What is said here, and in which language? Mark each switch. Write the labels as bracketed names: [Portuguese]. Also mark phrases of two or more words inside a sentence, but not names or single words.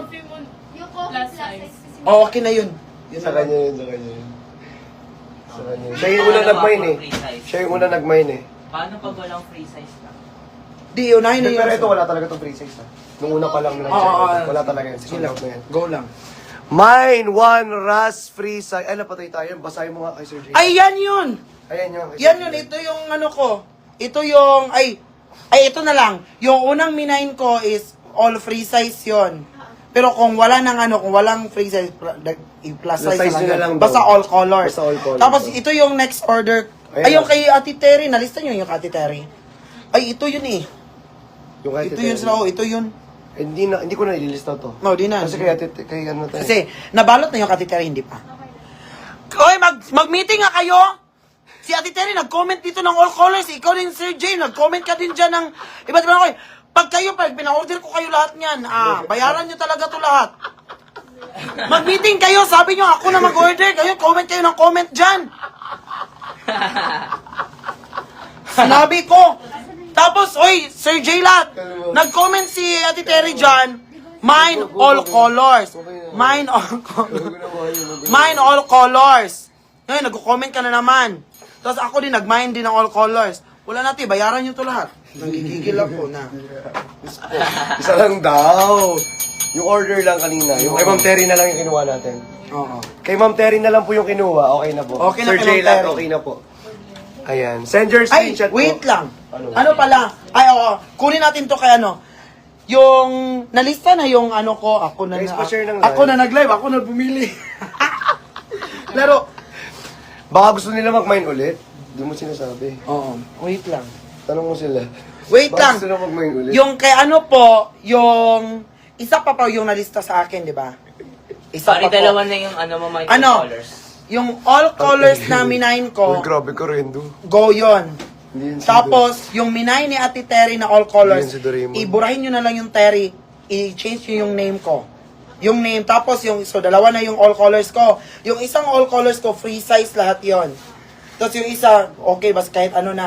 [Filipino] Coffee mo. Yung coffee [English] plus size. [Filipino] Oh, okay na yun. Yun Sa na kanya lang. yun, sa kanya yun. Sa kanya yun. Siya yung una nag-mine eh. Siya yung una nag-mine eh. Paano pag walang [English] free size [Filipino] na? Di, unahin na yun. Pero ito wala talaga itong [English] free size [Filipino] ha. Nung una pa lang nila. Wala talaga yun. Sige lang. Sold out na yan. Go lang. [English] Mine, one, rust, free size. [Filipino] Ay, napatay tayo. Basahin mo nga kay Sir Jay. Ay, yan yun! Ayan yun. kay Yan Sir yun, Jay. ito yung ano ko. Ito yung, ito na lang. Yung unang minahin ko is [English] all free size [Filipino] yon. Pero kung wala nang kung walang [English] free size, plus size, [Filipino] size na nyo na lang lang. daw. Basta [English] all colors. [Filipino] Basta [English] all colors. [Filipino] Tapos ito yung next order. Ayan Ay, yung na. kay Ate Terry, nalista nyo yung Ate Terry. Ay, ito yun eh. Yung kay Ito Ate yun Terry. sila, ito yun. Hindi ko na ililista to. No, di na. Kasi kay ano tayo. Kasi, nabalot na yung Ate Terry, hindi pa. Oy, mag-meeting nga kayo! Si Ate Terry, nag-comment dito ng [English] all colors. [Filipino] Ikaw din, Sir Jay, nag-comment ka din dyan ng iba't ibang kayo. Pag pina-order ko kayo lahat niyan, bayaran nyo talaga to lahat. Mag-meeting kayo, sabi nyo, ako na mag-order. Kayo, comment kayo ng comment dyan. Sinabi ko. Tapos, oy, Sir Jay lahat, nag-comment si Ate Terry dyan, [English] mine all colors. Mine all colors. Mine all colors. [Filipino] Ngayon, nag-comment ka na naman. Tapos ako din, nag-mine din ng [English] all colors. [Filipino] Wala natin, bayaran nyo to lahat. Nanggigigil ako na. Isa lang daw. Yung order lang kanina. Yung kay Ma'am Terry na lang yung kinuha natin. Oo. Kay Ma'am Terry na lang po yung kinuha. Okay na po. Okay na Sir kay Ma'am Jaylat, Terry. okay na po. Ayan. [English] Send your [Filipino] Ay, screenshot wait po. lang. Ano? Ano pala? Ay, oo. Kunin natin to kay ano. Yung, nalista na yung ano ko. Ako na Guys, pa-share ng ako live. na nag-live. Ako na bumili. Laro. Baka gusto nila mag-mine ulit. Hindi mo sinasabi. Oo. Wait lang. Tanong mo sila. Wait Baka lang. gusto nila mag-mine ulit. Yung kay ano po, yung isa pa yung nalista sa akin, di ba? Isa Sorry, pa po. dalawa na yung ano mo, my Ano? colors. Yung [English] all colors [Filipino] na minayin Uy, ko, grabe ka rin, do. go yon. Hindi yun si Tapos, yung minay ni Ate Terry na [English] all colors, [Filipino] Hindi yan si Doraemon. iburahin nyo na lang yung Terry, i-change nyo yung name ko. Yung name, tapos yung, so dalawa na yung [English] all colors [Filipino] ko. Yung isang [English] all colors [Filipino] ko, [English] free size [Filipino] lahat yon. Tapos yung isa, okay, basta kahit ano na.